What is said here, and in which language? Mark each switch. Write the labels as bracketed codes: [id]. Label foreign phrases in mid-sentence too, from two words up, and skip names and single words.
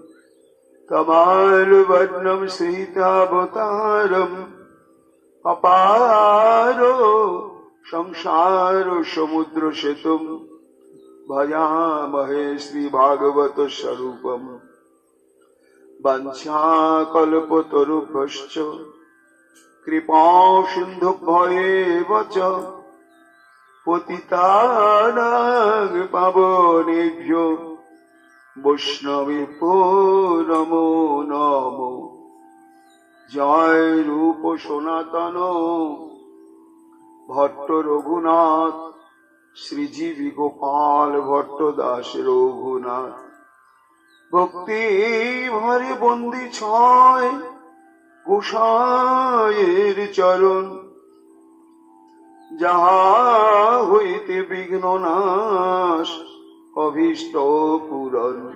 [sa] কমালবর্ণম সীতাবতারম অপারো সংসার সমুদ্র সেতুম ভজামহে শ্রী ভাগবত স্বরূপম বঞ্ছাকল্পতরুভ্যশ্চ কৃপা সিন্ধুভ্যেব চ পতিতানাং পাবনেভ্যো বৈষ্ণবেভ্যো নমো নমো। [bn] জয় রূপ সনাতন ভট্ট রঘুনাথ শ্রীজীবী গোপাল ভট্ট দাস রঘুনাথ ভক্তি ভরে বন্দি ছয় গোসাইয়ের চরণ যাহা হইতে বিঘ্ন নাশ অভীষ্ট পূরণ।